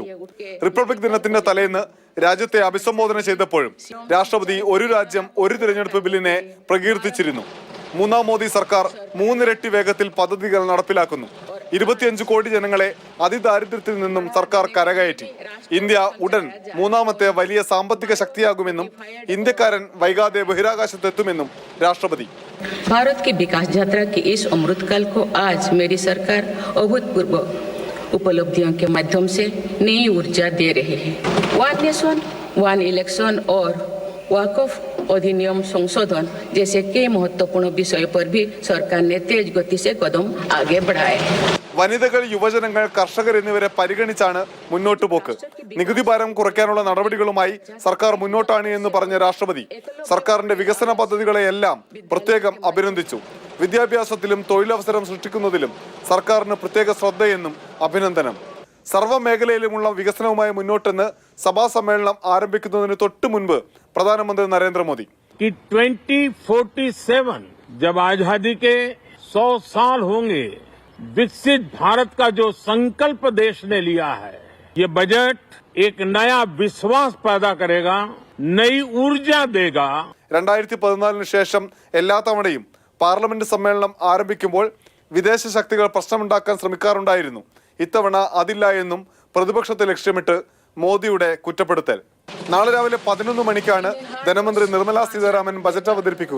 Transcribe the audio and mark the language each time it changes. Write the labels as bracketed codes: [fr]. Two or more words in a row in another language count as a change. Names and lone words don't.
[ml] റിപ്പബ്ലിക് ദിനത്തിന്റെ തലേന്ന് രാജ്യത്തെ അഭിസംബോധന ചെയ്തപ്പോഴും രാഷ്ട്രപതി ഒരു രാജ്യം ഒരു തിരഞ്ഞെടുപ്പ് ബില്ലിനെ പ്രകീർത്തിച്ചിരുന്നു. മൂന്നാം മോദി സർക്കാർ മൂന്നിരട്ടി വേഗത്തിൽ പദ്ധതികൾ നടപ്പിലാക്കുന്നു. 25 കോടി ജനങ്ങളെ അതിദാരിദ്ര്യത്തിൽ നിന്നും സർക്കാർ കരകയറ്റി. ഇന്ത്യ ഉടൻ മൂന്നാമത്തെ വലിയ സാമ്പത്തിക ശക്തിയാകുമെന്നും ഇന്ത്യക്കാരൻ വൈകാതെ ബഹിരാകാശത്തെത്തുമെന്നും രാഷ്ട്രപതി. [hi] भारत की विकास यात्रा के इस अमृतकाल को आज मेरी सरकार अभूतपूर्व उपलब्धियों के माध्यम से नई ऊर्जा दे रही है. [en] one nation one election [hi] और वक्फ अधिनियम संशोधन जैसे कई महत्वपूर्ण विषय पर भी सरकार ने तेज गति से कदम आगे बढ़ाए हैं. [ml] വനിതകൾ, യുവജനങ്ങൾ, കർഷകർ എന്നിവരെ പരിഗണിച്ചാണ് മുന്നോട്ടു പോക്ക്. നികുതി ഭാരം കുറയ്ക്കാനുള്ള നടപടികളുമായി സർക്കാർ മുന്നോട്ടാണ് എന്ന് പറഞ്ഞ രാഷ്ട്രപതി സർക്കാരിന്റെ വികസന പദ്ധതികളെയെല്ലാം പ്രത്യേകം അഭിനന്ദിച്ചു. വിദ്യാഭ്യാസത്തിലും തൊഴിലവസരം സൃഷ്ടിക്കുന്നതിലും സർക്കാരിന് പ്രത്യേക ശ്രദ്ധയെന്നും അഭിനന്ദനം. സർവ്വ മേഖലയിലുമുള്ള വികസനവുമായി മുന്നോട്ടെന്ന് സഭാ സമ്മേളനം ആരംഭിക്കുന്നതിന് തൊട്ടു മുൻപ് പ്രധാനമന്ത്രി നരേന്ദ്രമോദി [hi] 2047 जब आजादी के 100 साल होंगे, विकसित भारत का जो संकल्प देश ने लिया है, ये बजट एक नया विश्वास पैदा करेगा, नई ऊर्जा देगा. [ml] 2014 ശേഷം എല്ലാ തവണയും പാർലമെന്റ് സമ്മേളനം ആരംഭിക്കുമ്പോൾ വിദേശ ശക്തികൾ പ്രശ്നമുണ്ടാക്കാൻ ശ്രമിക്കാറുണ്ടായിരുന്നു. ഇത്തവണ അതില്ല എന്നും പ്രതിപക്ഷത്തെ ലക്ഷ്യമിട്ട് മോദിയുടെ കുറ്റപ്പെടുത്തൽ. നാളെ രാവിലെ 11 മണിക്കാണ് ധനമന്ത്രി നിർമ്മലാ സീതാരാമൻ ബജറ്റ് അവതരിപ്പിക്കുക.